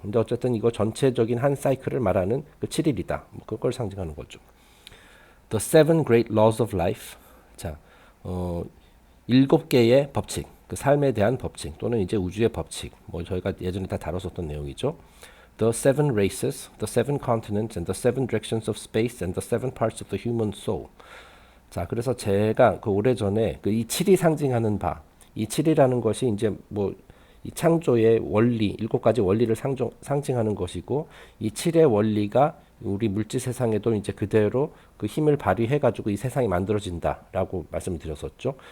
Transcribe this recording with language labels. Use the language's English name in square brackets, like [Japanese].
[Korean] 근데 어쨌든 이거 전체적인 한 사이클을 말하는 그 7일이다. 뭐 그걸 상징하는 거죠. [English] The 7 great laws of life. [Korean] 자, 7개의 법칙. 그 삶에 대한 법칙 또는 이제 우주의 법칙. 뭐 저희가 예전에 다 다뤘었던 내용이죠. [English] The seven races, the seven continents, and the seven directions of space, and the seven parts of the human soul. [Korean] 자, 그래서 제가 그 오래전에 그 이 7이 상징하는 바, 이 7이라는 것이 이제 뭐 이 창조의 원리, 7가지 원리를 상징하는 것이고 이 7의 원리가 우리 물질 세상에도 이제 그대로 그 힘을 발휘해 가지고 이 세상이 만들어진다라고 말씀을 드렸었죠.